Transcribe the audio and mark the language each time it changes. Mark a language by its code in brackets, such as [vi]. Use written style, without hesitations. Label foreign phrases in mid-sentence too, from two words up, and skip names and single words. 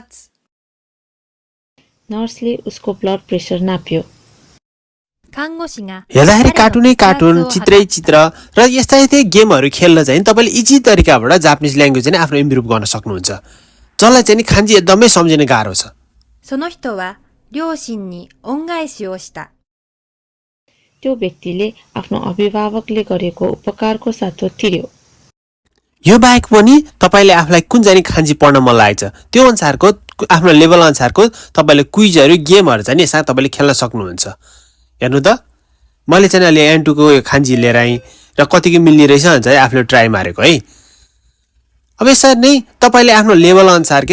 [ne] नर्सले उसको ब्लड प्रेसर नाप्यो हेर्दाखेरि कार्टुनै कार्टुन चित्रै चित्र र यस्ता यस्तै गेमहरू खेल्न चाहिँ तपाईँले इजी तरिकाबाट [en] Japanese language [ne] चाहिँ आफ्नो इम्प्रुभ गर्न सक्नुहुन्छ जसलाई चाहिँ खान्जी एकदमै सम्झिन गाह्रो छ [ja] その人は両親に恩返しをした [ne] त्यो व्यक्तिले आफ्नो अभिभावकले गरेको उपकारको सातो तिर्यो यो बाहेक पनि तपाईले आफूलाई कुन जानी खान्जी पढ्न मन लागेछ त्यो अनुसारको आफ्नो लेभल अनुसारको तपाईले क्विजहरू गेमहरू चाहिँ यसमा तपाईले खेल्न सक्नुहुन्छ हेर्नु त मैले चाहिँ अलि N2 को खान्जी लिएर आएँ र कतिको मिल्ने रहेछ भन्छ आफूले ट्राई मारेको है अब यसरी नै तपाईले आफ्नो लेभल अनुसारकै